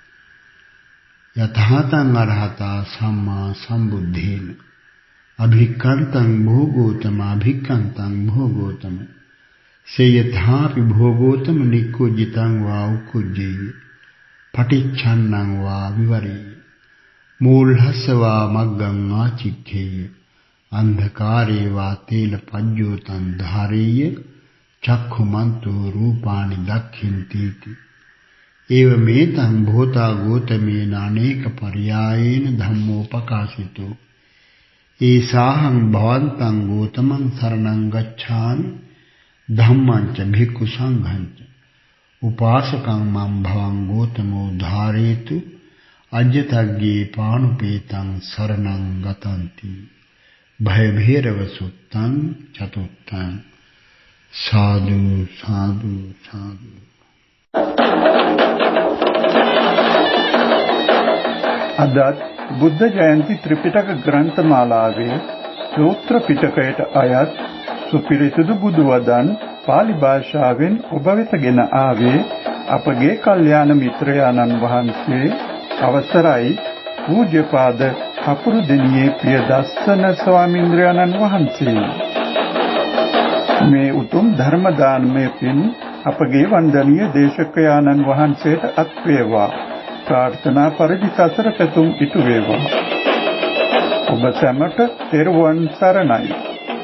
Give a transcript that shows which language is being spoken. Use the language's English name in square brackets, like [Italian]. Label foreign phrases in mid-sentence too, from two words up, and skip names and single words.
[Pali] යතහතං අරහතා සම්මා සම්බුද්ධේන අභික්ඛන්තං භෝගෝතම අභික්ඛන්තං භෝගෝතම සේයථාපි භෝගෝතම නික්ඛුජිතං වා උක්ඛුජ්ජේ පටිච්ඡන්නං වා විවරේ මූලහස්සවා මග්ගං ආචික්ඛේය අන්ධකාරේ වා තේල පඤ්ඤෝතං ධාරේය චක්ඛුමන්තෝ රූපානි දක්ඛින්ති एवमेतं भूता गौतमेन अनेक पर्यायेन धम्मोपकाशितो एषाहं भवन्तं गौतमं शरणं गच्छामि धम्मं च भिक्खु संघं च उपासकं मम भवं गौतमो धारयतु अज्ञतज्ञे पाणुपेतं शरणं गतन्ति भयभैरव सुत्तं चतुर्थं साधु साधु साधु। [Sinhala] අදත් බුද්ධ ජයන්ති ත්‍රිපිටක ග්‍රන්ථමාලාවේ සූත්‍ර පිටකයට අයත් සුපිරිසිදු බුදු වදන් පාලි භාෂාවෙන් ඔබ වෙතගෙන ආවේ අපගේ කල්යාණ මිත්‍රයාණන් වහන්සේ අවසරයි පූජ්‍යපාද කපුරුදෙණියේ ප්‍රියදස්සන ස්වාමීන්ද්‍රයාණන් වහන්සේ. මේ උතුම් ධර්ම දානමය පින් අපගේ වන්දනීය දේශකයාණන් වහන්සේට අත් වේවා. ප්‍රාර්ථනා පරිදි සසර පෙතුම් ඉටු වේවා। ඔබ සැමට තෙරුවන් සරණයි।